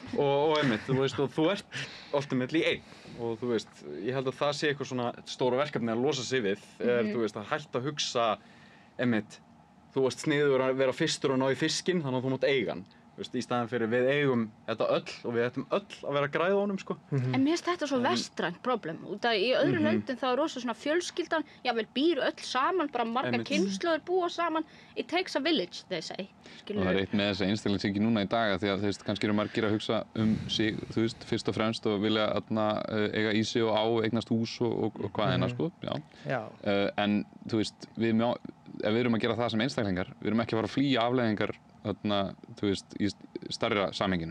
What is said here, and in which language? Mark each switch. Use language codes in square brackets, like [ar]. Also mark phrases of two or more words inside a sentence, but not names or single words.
[is] Og einmitt, þú veist, og þú ert ultimately einn. Og þú veist, ég held að það sé eitthvað svona stóra verkefni að losa sig við, þú veist, að hætta að hugsa, einmitt, þú veist sniður að vera fyrstur og ná í fiskinn, þannig að þú mátt eiga hann. Þú veist, í staðan fyrir við eigum þetta öll og við ættum öll að vera að græða á honum, sko. En mér finnst þetta svo vestrænt problem. Út af í öðrum löndum þá er rosa svona fjölskyldan, jável býr öll saman, bara margar kynslóðir búa saman. [en] It takes a village, they say. [is] Og það er eitt með þessa einstaklingshyggju núna í dag, því að þú veist, kannski eru margir að hugsa sig, þú veist, fyrst og fremst og vilja eiga í sig og á, eignast hús og hvað hennar, sko, já. En þú veist, ef við erum að gera það sem einstaklingar, við erum ekki að fara að flýja afleiðingar þú veist, stærra samhenginu.